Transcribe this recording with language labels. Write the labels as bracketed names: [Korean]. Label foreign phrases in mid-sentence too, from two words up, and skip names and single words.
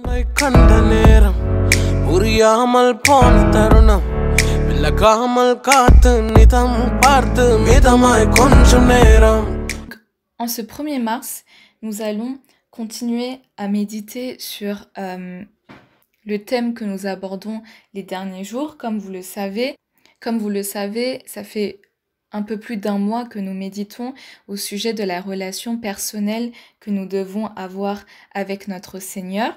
[Tamil] கண்ட நேரம் புரியாமல் போன தருணம் விலகாமல் காத்து நிதம் பார்த்து மிதமாய் கொஞ்சம் நேரம். [French] En ce 1er mars, nous allons continuer à méditer sur le thème que nous abordons les derniers jours. Comme vous le savez, ça fait un peu plus d'un mois que nous méditons au sujet de la relation personnelle que nous devons avoir avec notre Seigneur.